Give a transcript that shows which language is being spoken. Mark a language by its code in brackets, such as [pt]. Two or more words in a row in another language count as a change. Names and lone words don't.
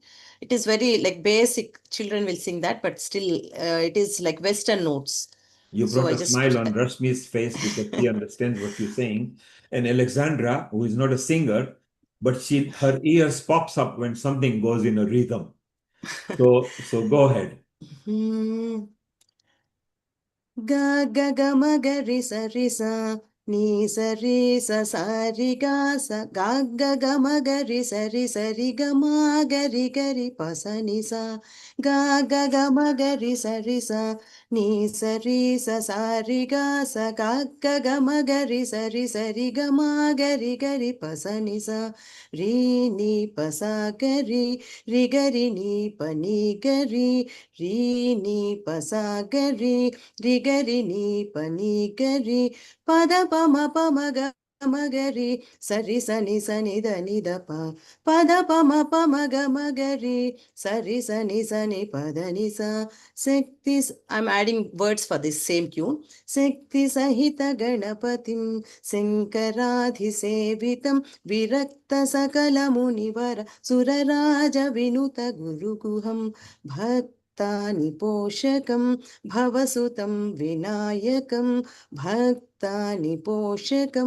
[en] It is very like basic, children will sing that, but still it is like Western notes. You So brought I a just smile on Rashmi's face because she understands what you're saying. And Alexandra, who is not a singer, but her ears pops up when something goes in a rhythm. So go ahead. Ga ga ga ma ga ri sa ni sa ri ga ga ma ga ri ri ga ma ga ri pa sa ni sa ga ga ma ga ri sa ni sa ri ga ga ma ga ri ri ga ma ga ri pa sa ri ni pa sa ga ri ga ri ni pa ni ga ri ni pa sa ga ri gari ni pani gari pada pa ma ga magari sari sani da ni da pa pada pa ma ga magari sari sani pada ni sa I'm adding words for this same tune. [sa] शक्ति सहित गणपतिं शंकरादि सेवितं विरक्त सकल मुनिवर सुरराज विनुत गुरु गुहं भक्तानि पोषकं भवसुतं विनायकं भक्तानि पोषकं